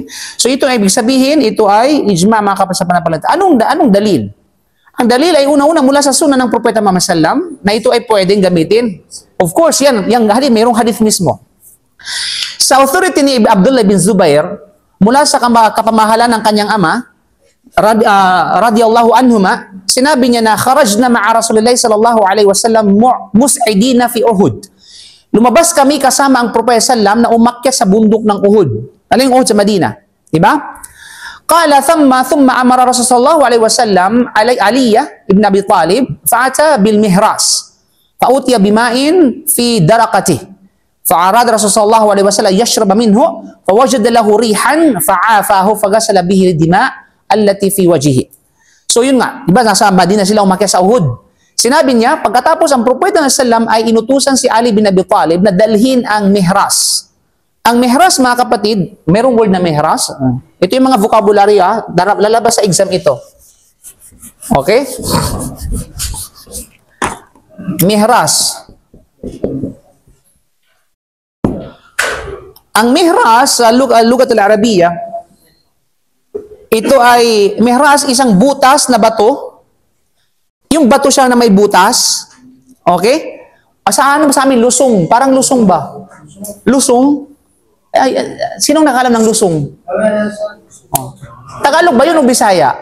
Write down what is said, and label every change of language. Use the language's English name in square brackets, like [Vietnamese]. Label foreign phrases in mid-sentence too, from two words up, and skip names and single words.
[Filipino] So ito ay ibig sabihin, ito ay ijma mga kapatid sa pananampalataya. Anong dalil? Ang dalil ay una-una mula sa sunnah ng Propeta Muhammad sallam na ito ay pwedeng gamitin. [English] Of course, [Filipino] yung hadith, mayroong hadith mismo. Sa authority ni Abdullah bin Zubair, mula sa kapamahalan ng kanyang ama, [Arabic] رضي الله عنهما, [Filipino] sinabi niya na [Arabic] خرجنا مع رسول الله صلى الله عليه وسلم مصعدين في أحد. [Filipino] Lumabas kami kasama ang Propeta sallam na umakyat sa bundok ng Uhud. Aling Uhud sa Madina, di ba? [Arabic] قال ثم أمر رسول الله صلى الله عليه وسلم علي بن أبي طالب فأتى بالمهراس فأتي بماء في درقته فأراد رسول الله صلى الله عليه وسلم يشرب منه فوجد له ريحا فعافه فغسل به الدم الذي في وجهه. [Filipino] So yun nga, di ba nasa Madina sila umakyat sa Uhud. Sinabi niya, pagkatapos ang Propeta ng Sallam ay inutusan si Ali bin Abi Talib na dalhin ang mihras. Ang mihras, mga kapatid, merong word na mihras. Ito yung mga vocabulary, lalabas sa exam ito. Okay? Mihras. Ang mihras, sa [Arabic] اللغة العربية, [Filipino] ito ay, mihras, isang butas na bato. Yung bato siya na may butas. Okay? Sa amin, lusong. Parang lusong ba? Lusong? Sinong nakalam ng lusong? Oh. Tagalog ba yun o Bisaya?